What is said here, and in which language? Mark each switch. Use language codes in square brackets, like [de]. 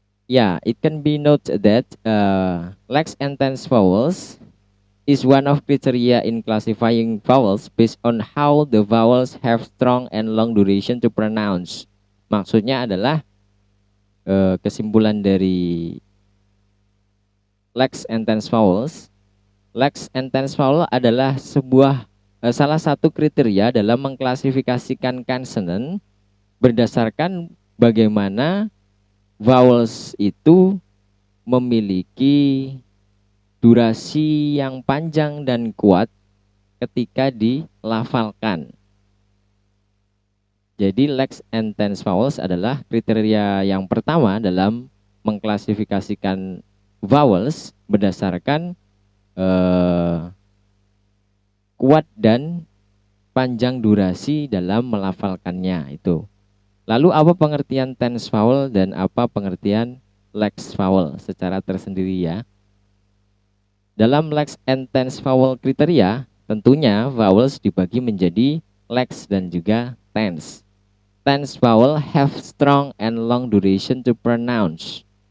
[en] Ya, it can be noted that legs and tense vowels is one of criteria in classifying vowels based on how the vowels have strong and long duration to pronounce. [id] Maksudnya adalah kesimpulan dari legs and tense vowels. Legs and tense vowel adalah salah satu kriteria dalam mengklasifikasikan consonant berdasarkan bagaimana vowels itu memiliki durasi yang panjang dan kuat ketika dilafalkan. Jadi legs and tense vowels adalah kriteria yang pertama dalam mengklasifikasikan vowels berdasarkan kuat dan panjang durasi dalam melafalkannya itu. Lalu apa pengertian tense vowel dan apa pengertian legs vowel secara tersendiri ya? Dalam legs and tense vowel kriteria, tentunya vowels dibagi menjadi legs dan juga tense. [en] Tense vowel have strong and long duration to pronounce.